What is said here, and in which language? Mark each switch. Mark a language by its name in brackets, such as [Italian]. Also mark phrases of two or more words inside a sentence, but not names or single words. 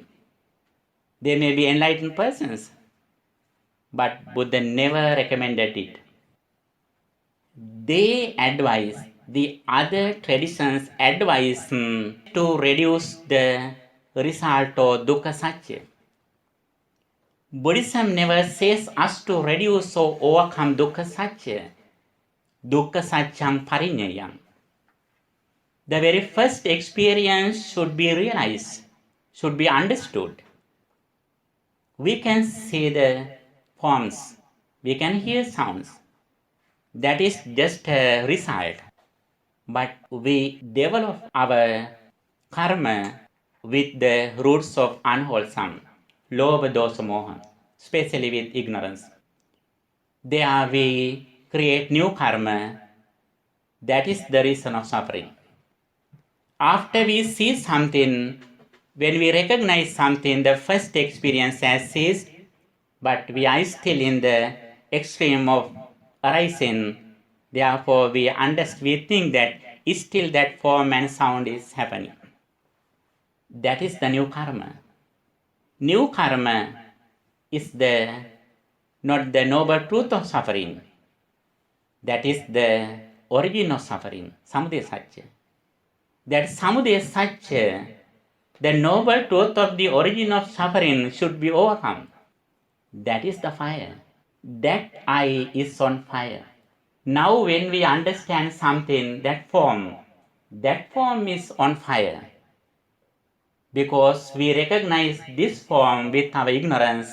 [English] They may be enlightened persons, but Buddha never recommended it. They advise, the other traditions advise to reduce the result of [Pali] dukkha satya. [English] Buddhism never says us to reduce or overcome [Pali] dukkha satya. Dukkha satyam parinyayam. [English] The very first experience should be realized, should be understood. We can see the forms, we can hear sounds. That is just a result. But we develop our karma with the roots of unwholesome, [Pali] lobha, dosa, moha, [English] especially with ignorance. There we create new karma. That is the reason of suffering. After we see something, when we recognize something, the first experience has ceased, but we are still in the extreme of arising. Therefore, we think that still that form and sound is happening. That is the new karma. New karma is not the noble truth of suffering. That is the origin of suffering, [Pali] samudaya satya. [English] That [Pali] samudaya satya, [English] the noble truth of the origin of suffering, should be overcome. That is the fire. That I is on fire. Now when we understand something, that form is on fire. Because we recognize this form with our ignorance.